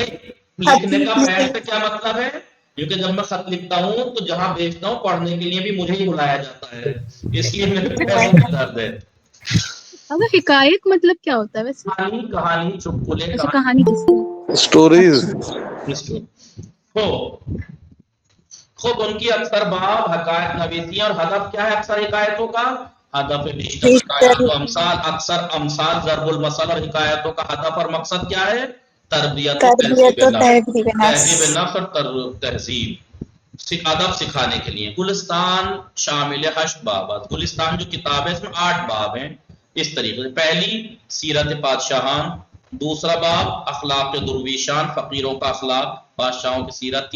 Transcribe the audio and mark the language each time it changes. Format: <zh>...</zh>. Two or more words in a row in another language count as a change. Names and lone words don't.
<ur>لکھنے کا پیر سے کیا مطلب ہے؟ کیونکہ جب میں خط لکھتا ہوں تو جہاں بھیجتا ہوں پڑھنے کے لیے بھی مجھے ہی بلایا جاتا ہے، اس لیے میرے پیروں میں درد ہے. اب حکایت مطلب کیا ہوتا ہے ویسے؟ کہانی چٹکلے اچھا کہانی اسٹوریز. خود ان کی اکثر باب حکایت نویسی، اور ہدف کیا ہے اکثر حکایتوں کا؟</ur> <fa>ہدف بیشتر حکایت اکثر امثال ضرب المثل</fa> <ur>اور حکایتوں کا ہدف اور مقصد کیا ہے؟ تربیت و تہذیب نفس اور تہذیب ادب سکھانے کے لیے.</ur> <fa>گلستان شامل 8 بابات.</fa> <ur>گلستان جو کتاب ہے اس میں 8 باب ہیں اس طریقے سے. پہلی</ur> <fa>سیرت بادشاہان،</fa> <ur>دوسرا باب</ur> <fa>اخلاق درویشان،</fa> <ur>فقیروں کا اخلاق، بادشاہوں کی سیرت.</ur>